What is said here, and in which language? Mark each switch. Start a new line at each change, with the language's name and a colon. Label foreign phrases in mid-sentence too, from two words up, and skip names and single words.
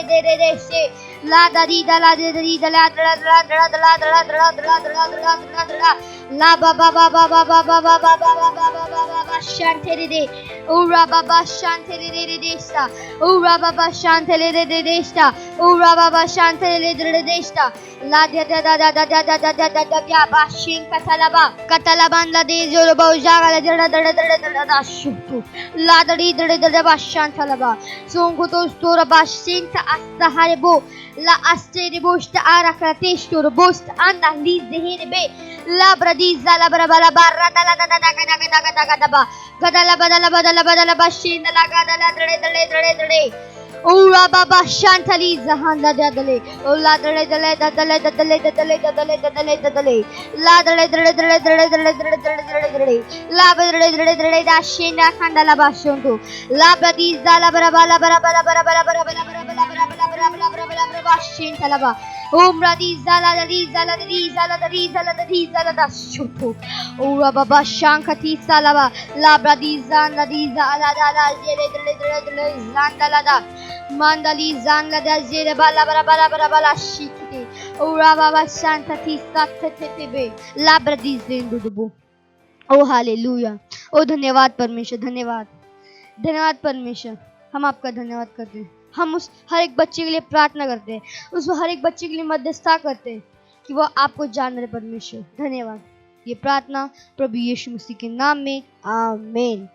Hindi: दे रे रे से ला दरी दला दे दरी दला दला दला दला दला दला दला दला दला दला दला दला ला बाबा बाबा बाबा बाबा बाबा बाबा बाबा शांतले दे ऊरा बाबा शांतले दे रे देस्ता ऊरा बाबा शांतले दे रे देस्ता ऊरा बाबा शांतले दे रे देस्ता ला दे दा दा दा दा दा दा दा दा दा या बाशिंग कतलाबान ला दे जो बहुजागा ला दड़ा दड़ा दड़ा दड़ा दा शुतु ला दड़ी दड़ा दड़ा बाशान थलबा सोंगो तो स्टोर बाशिंग ता asta harebo la astere bosta ara kratestor bost anda li zehir be la bradiza la brabala barra da la da da da da da ba gadala badala bashin la gadala dade dade dade dade Ura baba shantali zahanda dadale ola dale dale dadale dadale dadale dadale dadale dadale la dale dale dale dale dale dale dale dale la dale dale dale da shinda khandala bashundu la badiza la barabala barabala barabala barabala barabala barabala barabala barabala shintalaba umra diza la diza la diza la diza la diza la dashutu ura baba shankati salaba la badiza la diza la la jere dale dale dale zandala da Mandali zangla da zere bala bara bara bara bala shikti ura baba shanta tisa tete labra di zendubu ओ हालेलुया। ओ धन्यवाद परमेश्वर, धन्यवाद परमेश्वर। हम आपका धन्यवाद करते हैं। हम उस हर एक बच्चे के लिए प्रार्थना करते हैं, उस हर एक बच्चे के लिए मध्यस्थता करते हैं कि वो आपको जान रहे। परमेश्वर धन्यवाद। ये प्रार्थना प्रभु यीशु मसीह के नाम में, आमीन।